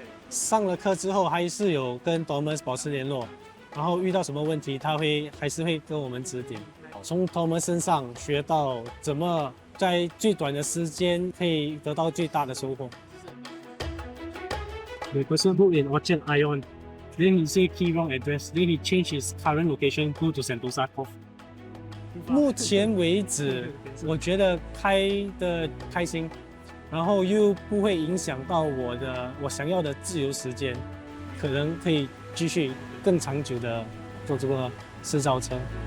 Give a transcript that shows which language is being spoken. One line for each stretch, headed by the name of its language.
Chinese: 上了课之后，还是有跟 Thomas 保持联络，然后遇到什么问题，他还是会跟我们指点。从 Thomas 身上学到怎么在最短的时间可以得到最大的收获。
English: The person who in Orchard Ion, then he say key wrong address, then he change his current location go to Sentosa Cove.
Chinese: 目前为止，我觉得开得开心，然后又不会影响到我想要的自由时间，可能可以继续更长久的做这个私造车。